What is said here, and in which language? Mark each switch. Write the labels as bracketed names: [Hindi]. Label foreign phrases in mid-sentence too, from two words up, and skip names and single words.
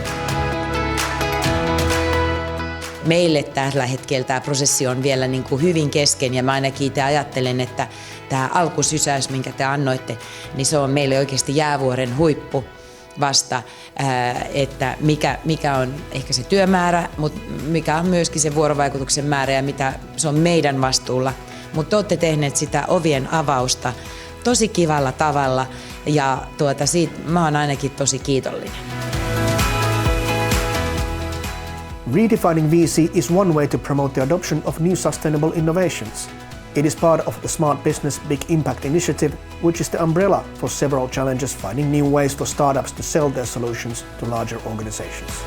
[Finnish] Meille tällä hetkellä tämä prosessi on vielä niin kuin hyvin kesken, ja mä ainakin itse ajattelen, että tämä alkusysäys, minkä te annoitte, niin se on meille oikeasti jäävuoren huippu vasta, että mikä on ehkä se työmäärä, mutta mikä on myöskin se vuorovaikutuksen määrä ja mitä se on meidän vastuulla. Mutta te olette tehneet sitä ovien avausta tosi kivalla tavalla, ja siitä mä oon ainakin tosi kiitollinen. [English] Redefining VC is one way to promote the adoption of new sustainable innovations. It is part of the Smart Business Big Impact Initiative, which is the umbrella for several challenges finding new ways for startups to sell their solutions to larger organizations.